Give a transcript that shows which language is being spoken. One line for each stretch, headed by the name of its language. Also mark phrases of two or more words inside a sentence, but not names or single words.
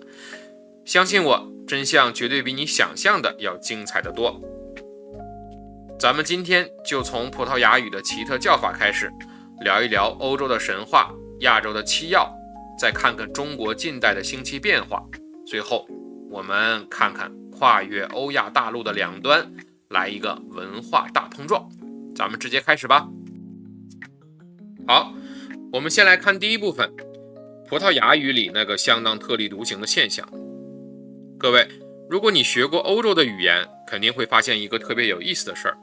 Chinese: 相信我，真相絕對比你想象的要精彩得多。咱們今天就從葡萄牙語的奇特叫法開始，聊一聊歐洲的神話、亞洲的七曜，再看看中國近代的星期變化。最後，我們看看跨越歐亞大陸的兩端，來一個文化大碰撞。咱們直接開始吧。好，我們先來看第一部分，葡萄牙語裡那個相當特立獨行的現象。各位，如果你學過歐洲的語言，肯定會發現一個特別有意思的事兒。